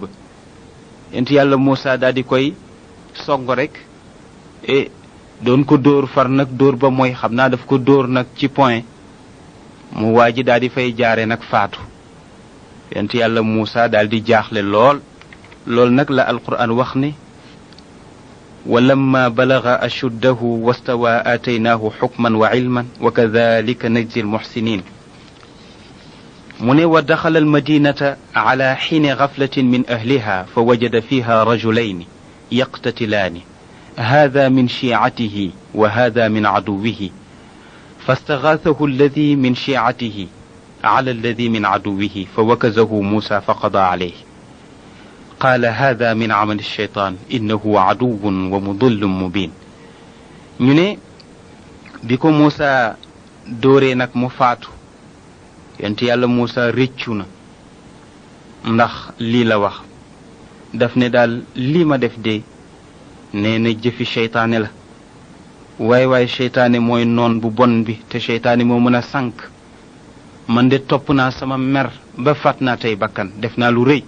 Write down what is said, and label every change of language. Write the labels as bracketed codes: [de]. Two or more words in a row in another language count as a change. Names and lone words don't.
[wo] yonent yàlla Muusa daal di koy song rek doon ko dóor far nag dóor ba mooy xam naa daf ko dóor nag ci point mu waa ji daal di fay jaare nag faatu. yonent yàlla Muusa daal di jaaxle lool nag la alquran wax ne [ar] ولما بلغ أشده واستوى آتيناه حكما وعلما وكذلك نجزي المحسنين من ودخل المدينة على حين غفلة من أهلها فوجد فيها رجلين يقتتلان هذا من شيعته وهذا من عدوه فاستغاثه الذي من شيعته على الذي من عدوه فوكزه موسى فقضى عليه قال هذا من عمل الشيطان إنه عدو ومضل مبين [wo] ñu ne bi ko Muusa dóoree nag mu faatu yonent yàlla Muusa réccu na ndax lii la wax daf ne daal lii ma def de nee na jëfi seytaane la waaye seytaane mooy noon bu bon bi te seytaane moo mën a sànk man de topp naa sama mer ba faat naa tey bakkan def naa lu rëy.